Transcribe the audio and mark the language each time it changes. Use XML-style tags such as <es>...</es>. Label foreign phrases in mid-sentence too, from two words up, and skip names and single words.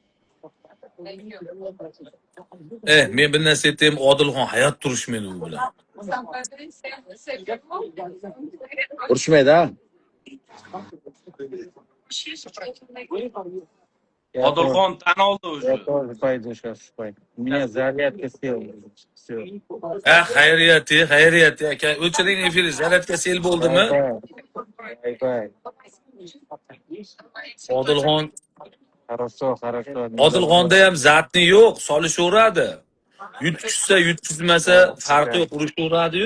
<uz>Men bir narsa aytayim, Odilxon hayot turishmaydi u bilan. Urushmaydi, ha? Odilxon tan oldi o'zi.</uz> <ru>Я тоже пойду сейчас спать. У меня зарядка села. Все.</ru> <uz>Xayriyati aka. O'chiring efiri, zaryadka sel bo'ldimi?</uz> <en>Bye-bye.</en> <uz>Odilxon</uz> <ru>Хорошо, хорошо.</ru> <uz>Odilxonda ham zatni yo'q, solishaveradi. Yutkizsa, yutkizmasa farqi yo'q, urishaveradi-yu.</uz>